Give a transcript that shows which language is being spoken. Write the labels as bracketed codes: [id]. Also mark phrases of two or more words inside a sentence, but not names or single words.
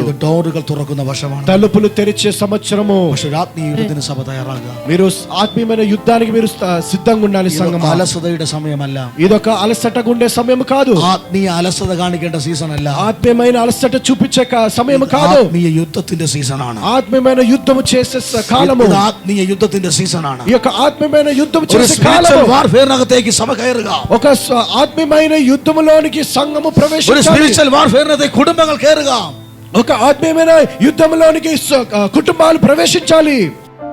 [ml] ഇത് ഡോറുകൾ തുറക്കുന്ന വർഷമാണ്. [te] తలుపులు తెరిచే సంవత్సరము. [ml] പക്ഷേ ആത്മീയ യുദ്ധത്തിന് സഭ തയ്യാറാകുക. [te] మీరు ఆత్మీయమైన యుద్ధానికి మీరు సిద్ధంగా ఉండాలి. సంఘం [ml] അലസതയുടെ സമയമല്ല. [te] ఇదొక అలసటగా ఉండే సమయం కాదు. [ml] ആത്മീയ അലസത കാണിക്കേണ്ട സീസൺ അല്ല. [te] ఆత్మీయమైన అలసట చూపించే సమయం కాదు. [ml] ആത്മീയ യുദ്ധത്തിന്റെ സീസണാണ്. [te] ఆత్మీయమైన యుద్ధం చేసే కాలము. [ml] ഇത് ആത്മീയ യുദ്ധത്തിന്റെ സീസണാണ്. [te] ఈ యొక్క ఆత్మీయమైన యుద్ధం [ml] ഒരു [te] చేసే [ml] സ്പിരിച്വൽ [te] కాలము. [ml] വാർഫെയറിനകത്തേക്ക് സഭ കയറുക. [te] ఒక ఆత్మీయమైన యుద్ధములోనికి సంఘము [ml] ഒരു [te] ప్రవేశించాలి. [en] spiritual warfareിനകത്തേക്ക് [ml] കുടുംബങ്ങൾ കയറുക. [te] ఒక ఆత్మీయమైన యుద్ధంలోనికి కుటుంబాలు ప్రవేశించాలి.